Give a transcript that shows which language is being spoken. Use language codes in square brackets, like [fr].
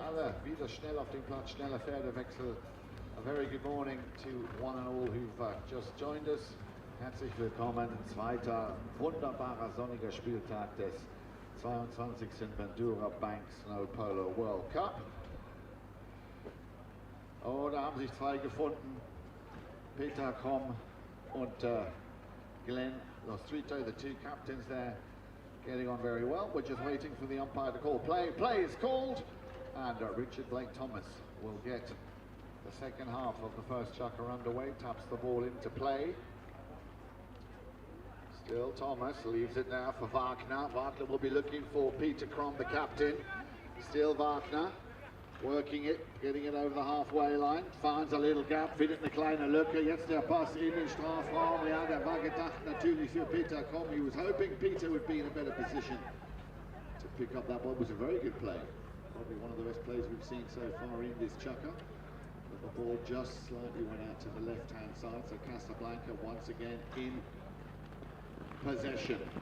[de] Alle wieder schnell auf dem Platz, schneller Pferdewechsel. [en] A very good morning to one and all who've just joined us. [de] Herzlich willkommen, zweiter wunderbarer sonniger Spieltag des 22. Bendura Bank Snow Polo World Cup. Oh, da haben sich 2 gefunden. [en] Peter Krom und Glenn Lostrito, the 2 captains there, getting on very well. We're just waiting for the umpire to call play. Play is called, and Richard Blake Thomas will get the second half of the first chukker underway, taps the ball into play. Still Thomas leaves it now for Wagner. Wagner will be looking for Peter Krom, the captain. Still Wagner working it, getting it over the halfway line. Finds a little gap, [de] findet eine kleine Lücke. Jetzt der Pass in den Strafraum. Ja, der war gedacht natürlich für Peter Krom. [en] He was hoping Peter would be in a better position to pick up that ball. It was a very good play. Probably one of the best plays we've seen so far in this chukker. But the ball just slightly went out to the left-hand side. So Casablanca once again in possession.